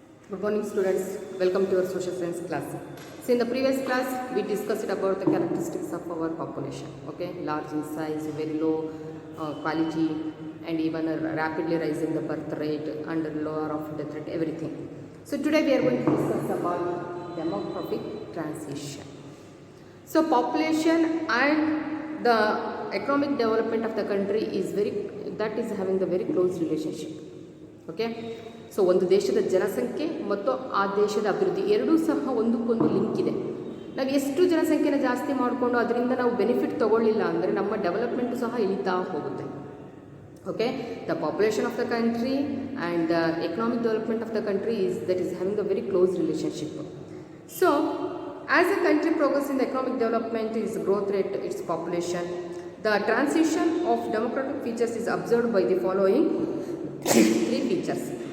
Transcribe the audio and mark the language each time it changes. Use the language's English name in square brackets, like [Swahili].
[English] Good morning students, welcome to your social science class. So in the previous class we discussed about the characteristics of our population, okay, large in size, very low quality, and even rapidly rising the birth rate and lower of death rate, everything. So today we are going to discuss about demographic transition. So population and the economic development of the country is having the very close relationship, okay. [Kannada] So ಒಂದು ದೇಶದ ಜನಸಂಖ್ಯೆ ಮತ್ತು ಆ ದೇಶದ ಅಭಿವೃದ್ಧಿ ಎರಡೂ ಸಹ ಒಂದಕ್ಕೊಂದು ಲಿಂಕ್ ಇದೆ. ನಾವು ಎಷ್ಟು ಜನಸಂಖ್ಯೆನ ಜಾಸ್ತಿ ಮಾಡಿಕೊಂಡು ಅದರಿಂದ ನಾವು ಬೆನಿಫಿಟ್ ತೊಗೊಳ್ಳಿಲ್ಲ ಅಂದರೆ ನಮ್ಮ ಡೆವಲಪ್ಮೆಂಟು ಸಹ ಇಳಿತಾ ಹೋಗುತ್ತೆ. [English] Okay, the population of the country and the economic development of the country is having a very close relationship. So as a country progress in the economic development, its growth rate, its population, the transition of demographic features is observed by the following three features.